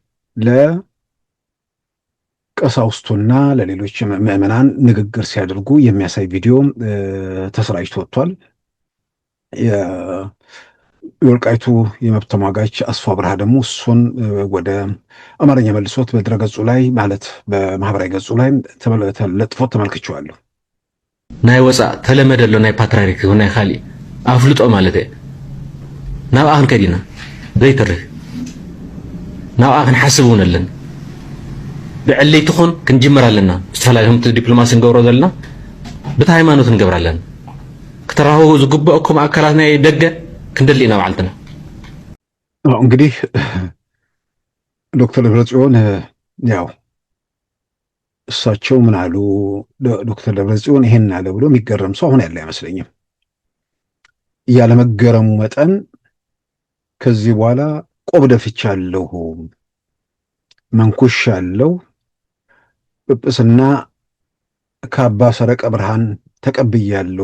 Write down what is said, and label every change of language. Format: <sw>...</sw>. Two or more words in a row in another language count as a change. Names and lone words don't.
<am>ለቀሳውስቱና ለሌሎች ምዕመናን ንግግር ሲያደርጉ የሚያሳይ ቪዲዮ ተሰራጭቶ ወጥቷል። የወልቃይቱ የመብት ተሟጋች አስፋ ብርሃ ደግሞ እሱን ወደ አማርኛ መልሶት በድረገጹ ላይ ማለት በማህበራዊ ገጹ ላይ ለጥፎት ተመልክቼዋለሁ።</am> <ti>ናይ ወፃእ ተለመደሎ ናይ ፓትርያርክ ይኹን ናይ ካሊእ ኣፍልጦ ማለት እየ ናብኣ ክንከይድ ኢና ዘይትርህ ናብኣ ክንሓስብ እውን ኣለና ብዕለይቲ ኹን ክንጅመር ኣለና ዝተፈላለዩ ዲፕሎማሲ ንገብሮ ዘለና በታ ሃይማኖት ንገብር ኣለና ከተራኸቡ ዝግበአኩም ኣካላት ናይ ደገ ክንደሊ ኢና ባዓልትና።</ti> <am>እንግዲህ ዶክተር ደብረጽዮን ያው እሳቸው ምን አሉ? ዶክተር ደብረጽዮን ይሄን አለ ብሎ የሚገረም ሰው አሁን ያለ አይመስለኝም። ያለመገረሙ መጠን ከዚህ በኋላ ቆብ ደፍቻለሁ፣ መንኩሻለሁ፣ ጵጵስና ከአባ ሰረቀ ብርሃን ተቀብያለሁ</am>